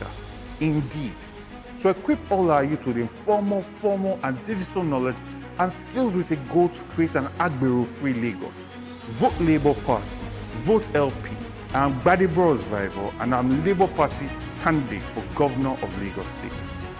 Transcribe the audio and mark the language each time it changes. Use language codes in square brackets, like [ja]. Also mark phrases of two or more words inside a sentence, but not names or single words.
[en] Indeed, to equip all our youth with informal, formal and digital knowledge and skills with a goal to create an Agbero-free Lagos. Vote Labour Party, vote LP. I am Gbadebo Rival and I'm Labour Party candidate for Governor of Lagos State.